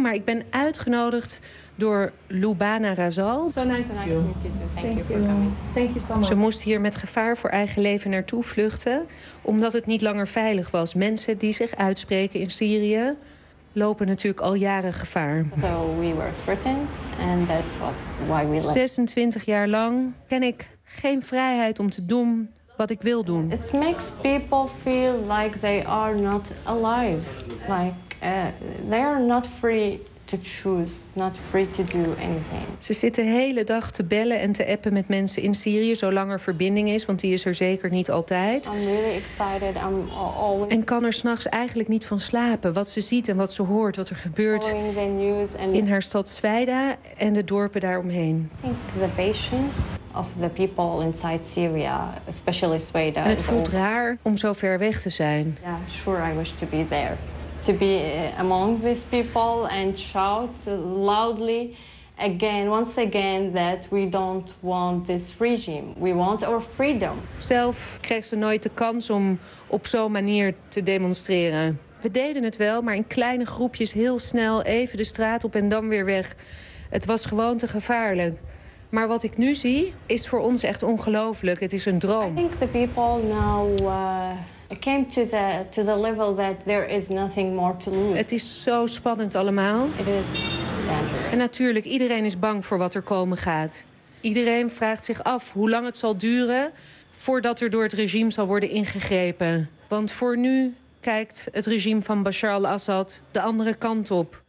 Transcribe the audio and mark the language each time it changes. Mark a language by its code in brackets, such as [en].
[nl] Maar ik ben uitgenodigd door Lubana Razal. [en] So nice to meet you. Thank you for coming. [nl] Ze moest hier met gevaar voor eigen leven naartoe vluchten, omdat het niet langer veilig was. Mensen die zich uitspreken in Syrië lopen natuurlijk al jaren gevaar. [en] So we were threatened and that's why we left. [nl] 26 jaar lang ken ik geen vrijheid om te doen wat ik wil doen. [en] It makes people feel like they are not alive. Like they are not free to choose, not free to do anything. [nl] Ze zitten de hele dag te bellen en te appen met mensen in Syrië, zolang er verbinding is, want die is er zeker niet altijd. [en] I'm really excited. I'm always. [nl] En kan er 's nachts eigenlijk niet van slapen. Wat ze ziet en wat ze hoort, wat er gebeurt in haar stad Zweida en de dorpen daaromheen. [en] I think the patience of the people inside Syria, especially Zweida. [nl] En het voelt raar om zo ver weg te zijn. [en] Yeah, sure, I wish to be there. To be among these people and shout loudly again, once again, that we don't want this regime. We want our freedom. [nl] Zelf kreeg ze nooit de kans om op zo'n manier te demonstreren. We deden het wel, maar in kleine groepjes heel snel even de straat op en dan weer weg. Het was gewoon te gevaarlijk. Maar wat ik nu zie, is voor ons echt ongelooflijk. Het is een droom. [en] I think the people now came to the level that there is nothing more to lose. [nl] Het is zo spannend allemaal. [en] It is dangerous. [nl] En natuurlijk, iedereen is bang voor wat er komen gaat. Iedereen vraagt zich af hoe lang het zal duren voordat er door het regime zal worden ingegrepen. Want voor nu kijkt het regime van Bashar al-Assad de andere kant op.